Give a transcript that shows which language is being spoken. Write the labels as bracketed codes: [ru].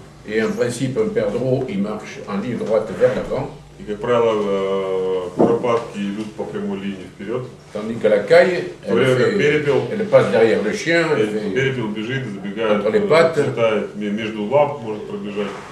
[fr] Et en principe, un perdreau, il marche en ligne droite vers l'avant. [ru] И, как правило, куропатки идут по прямой линии вперед. [fr] Tandis que la caille, elle passe derrière le chien. [ru] Перепел бежит, забегает, [fr] entre les pattes. [ru] летает между лап, может пробежать.